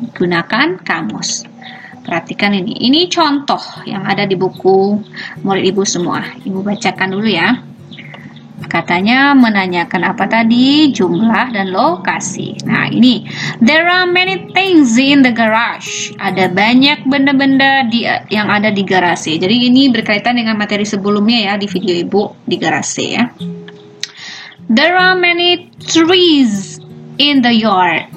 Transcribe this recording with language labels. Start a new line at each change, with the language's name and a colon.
Indonesian: Gunakan kamus. Perhatikan ini. Ini contoh yang ada di buku murid ibu semua. Ibu bacakan dulu ya. Katanya menanyakan apa tadi? Jumlah dan lokasi. Nah, ini.
English: There are many things in the garage.
Indonesian: Ada banyak benda-benda yang ada di garasi. Jadi ini berkaitan dengan materi sebelumnya ya di video ibu di garasi ya.
English: There are many trees in the yard.